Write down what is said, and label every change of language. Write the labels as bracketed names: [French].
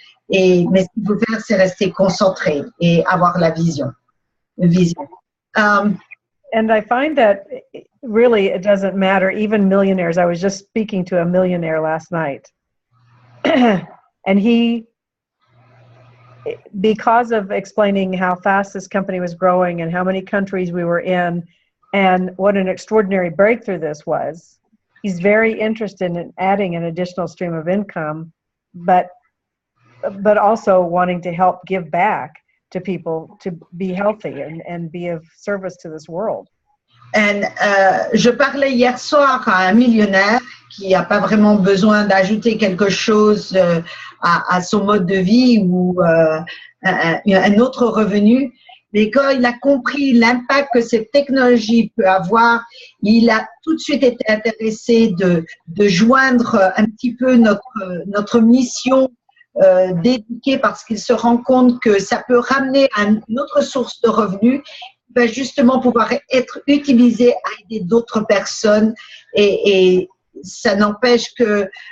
[French] Mais ce qu'il faut faire, c'est rester concentré et avoir la vision. [English] And I find that really it doesn't matter, even millionaires. I was just speaking to a millionaire last night. And he, because of explaining how fast this company was growing and how many countries we were in and what an extraordinary breakthrough this was, he's very interested in adding an additional stream of income, but also wanting to help give back to people to be healthy and be of service to this world. [French] Je parlais hier soir à un millionnaire qui n'a pas vraiment besoin d'ajouter quelque chose à son mode de vie ou un autre revenu. Mais quand il a compris l'impact que cette technologie peut avoir, il a tout de suite été intéressé de joindre un petit peu notre mission d'éduquer parce qu'il se rend compte que ça peut ramener à une autre source de revenus qui va justement pouvoir être utilisé à aider d'autres personnes et ça n'empêche que